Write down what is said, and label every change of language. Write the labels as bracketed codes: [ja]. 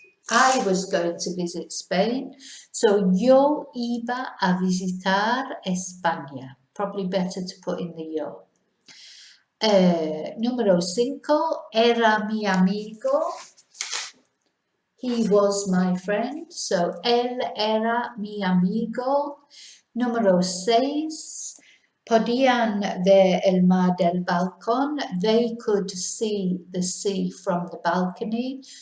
[en] I was going to visit Spain. So [es] yo iba a visitar España. [en] Probably better to put in the yo. [es] Número 5, era mi amigo. [en] He was my friend. So [es] él era mi amigo. Número 6, podían ver el mar del balcón. [en] They could see the sea from the balcony.